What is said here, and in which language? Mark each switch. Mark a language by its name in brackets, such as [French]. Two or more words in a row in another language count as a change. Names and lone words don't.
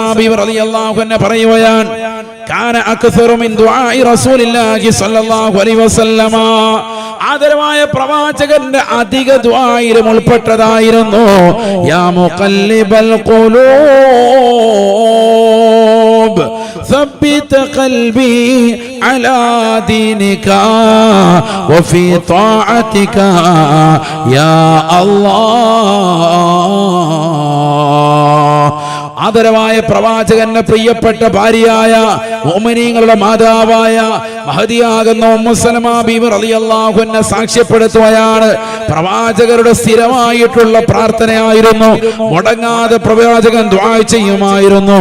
[Malayalam] ബിവി [Arabic] رضي الله عنها [Malayalam] പറയുകയാണ്, [Arabic] كان أكثر من دعاء رسول الله صلى الله عليه وسلم, [Malayalam] ആദരവായ പ്രവാചകന്റെ അധിക ദുആയിലും ഉൾപ്പെട്ടതായിരുന്നു [Arabic] يا مقلب القلوب ثبت قلبي على دينك وفي طاعتك يا الله. [Malayalam] ആദരവായ പ്രവാചകന്റെ പ്രിയപ്പെട്ട ഭാര്യയായ മുഅ്മിനീങ്ങളുടെ മാതാവായ മഹദിയാകുന്ന ഉമ്മു സലമ ബീവി [Arabic] رضي الله عنها [Malayalam] സാക്ഷ്യപ്പെടുത്തുകയാണ്. പ്രവാചകരുടെ സ്ഥിരമായിട്ടുള്ള പ്രാർത്ഥനയായിരുന്നു, മുടങ്ങാതെ പ്രവാചകൻ ദുആ ചെയ്യുമായിരുന്നു.